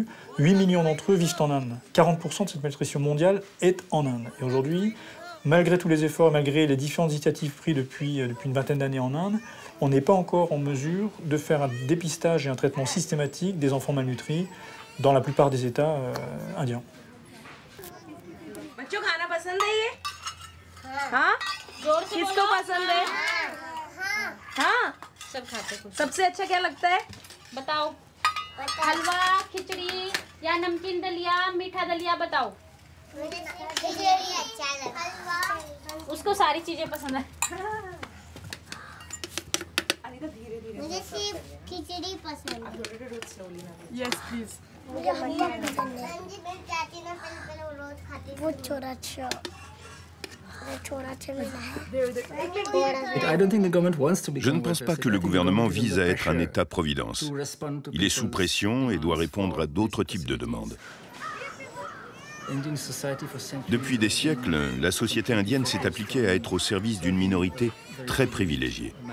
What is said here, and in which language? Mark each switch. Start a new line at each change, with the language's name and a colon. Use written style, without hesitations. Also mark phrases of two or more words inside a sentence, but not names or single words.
French: 8 millions d'entre eux vivent en Inde. 40% de cette malnutrition mondiale est en Inde. Et aujourd'hui, malgré tous les efforts, malgré les différentes initiatives prises depuis une vingtaine d'années en Inde, on n'est pas encore en mesure de faire un dépistage et un traitement systématique des enfants malnutris dans la plupart des États indiens.
Hindi: सबसे अच्छा क्या लगता है बताओ हलवा खिचड़ी या नमकीन दलिया मीठा दलिया बताओ खिचड़ी अच्छा लगता है उसको सारी चीजें पसंद है मुझे सिर्फ खिचड़ी पसंद है
English: yes please
Hindi: मुझे हलवा पसंद है मेरी चाची ने पहले वो रोज खाती वो छोरा अच्छा
French: Je ne pense pas que le gouvernement vise à être un État-providence. Il est sous pression et doit répondre à d'autres types de demandes. Depuis des siècles, la société indienne s'est appliquée à être au service d'une minorité très privilégiée.